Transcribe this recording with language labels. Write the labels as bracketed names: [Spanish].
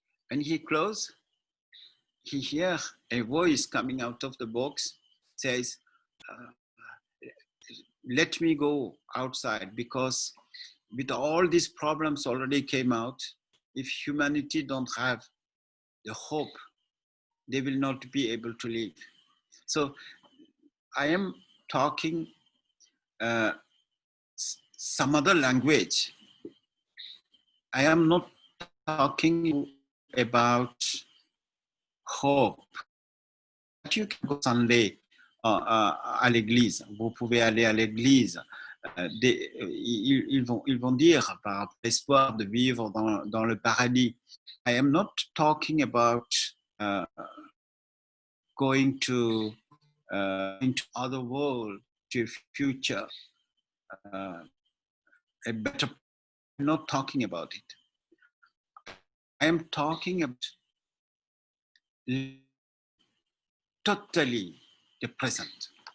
[English] When he closed, he hears a voice coming out of the box, says, let me go outside, because with all these problems already came out, if humanity don't have the hope, they will not be able to live. So I am talking some other language. I am not talking about hope. You can go Sunday [French] à l'église. Vous pouvez aller à l'église. Ils vont dire par rapport à l'espoir de vivre dans le paradis. [English] I am not talking about going to into other world, to future, a better. I'm not talking about it. I am talking about totally the present.